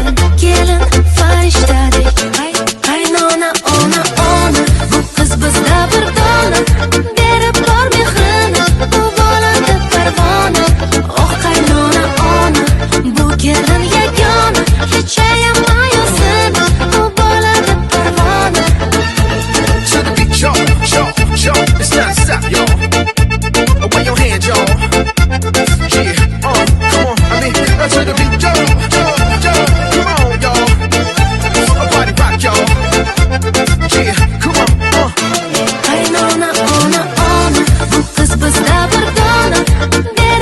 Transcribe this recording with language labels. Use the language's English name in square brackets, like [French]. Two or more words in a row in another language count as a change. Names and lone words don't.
[Uzbek] Kelin farishtadek qaynona ona bu qiz bizda bir dona. Berib bor mehrini u bolada parvona. Oh qaynona ona bu kelin yagona. Hechayam mayosin u bolada parvona. [English] to the beat, yo, yo, yo, it's not stop, yo. Wave your hands, yo. Yeah, come on, I mean, to the beat, yo, yo, yo, come on, y'all. Body rock, yo. Yeah, come on, [Uzbek] Qaynona ona bu qiz bizda bir dona.